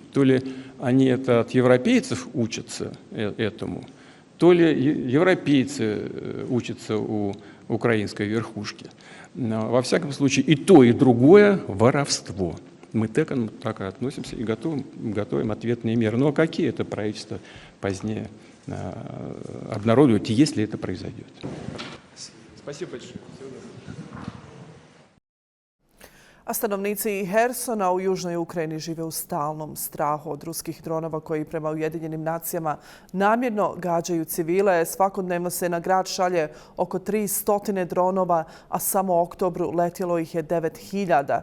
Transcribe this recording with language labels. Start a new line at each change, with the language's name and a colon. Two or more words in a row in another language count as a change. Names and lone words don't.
Russian: То ли они это от европейцев учатся этому, то ли европейцы учатся у украинской верхушки. Но, во всяком случае, и то, и другое воровство. Мы так и относимся и готовим ответные меры. Но какие это правительство позднее обнародует, если это произойдет? Спасибо большое.
Bosnian: A stanovnici Hersona u južnoj Ukrajini žive u stalnom strahu od ruskih dronova koji prema Ujedinjenim nacijama namjerno gađaju civile. Svakodnevno se na grad šalje oko 300 dronova, a samo u oktobru letjelo ih je 9000.